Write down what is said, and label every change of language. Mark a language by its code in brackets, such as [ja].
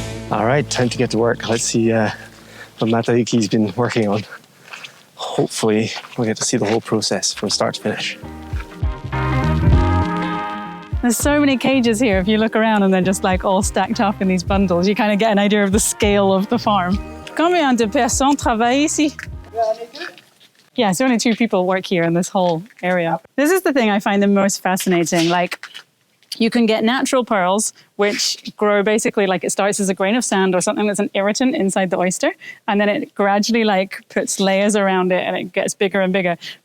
[en] All right, time to get to work. Let's see what Matu Iki's been working on. Hopefully, we'll get to see the whole process from start to finish. There's so many cages here. If you look around and they're just like all stacked up in these bundles, you kind of get an idea of the scale of the farm. [fr] Combien de personnes travaillent ici? [en] Yeah, so only 2 people work here in this whole area. This is the thing I find the most fascinating. Like, you can get natural pearls, which grow basically like it starts as a grain of sand or something that's an irritant inside the oyster, and then it gradually like puts layers around it and it gets bigger and bigger.